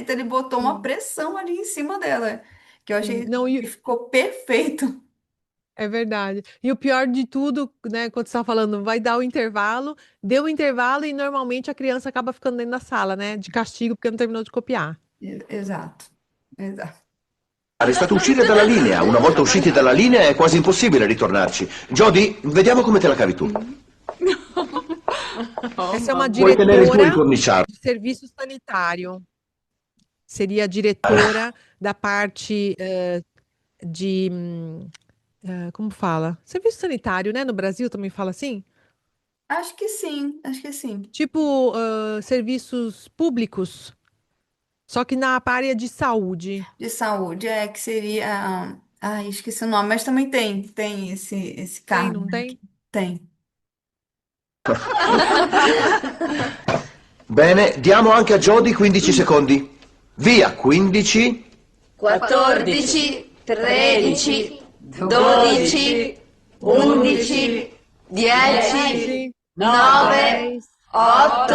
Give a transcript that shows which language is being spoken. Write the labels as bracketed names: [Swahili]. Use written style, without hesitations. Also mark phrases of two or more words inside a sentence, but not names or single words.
[Portuguese] Então ele botou uma pressão ali em cima dela, que eu achei Não, que ficou perfeito. é verdade. E o pior de tudo, né, quando você está falando, vai dar o intervalo, deu o intervalo e normalmente a criança acaba ficando dentro da sala, né, de castigo porque não terminou de copiar. Exato, exato. [Italian] È stato uscire dalla linea. Una volta usciti dalla linea è quasi impossibile ritornarci. Jody, vediamo come te la cavi tu. [Portuguese] Essa é uma [Italian] Puoi tenere il tuo [Portuguese] diretora [Italian] incorniciato. [Portuguese] de serviço sanitário. Seria a diretora da parte de, como fala? Serviço sanitário, né? No Brasil também fala assim? Acho que sim, acho que sim. Tipo, serviços públicos, só que na área de saúde. De saúde, que seria. Ai, esqueci o nome, mas também tem esse Tem, cargo, não né? tem? Tem. [Italian] Bene, diamo anche a Jody 15 secondi. Via, 15, 14, 13, 12, 11, 10, 9, 8,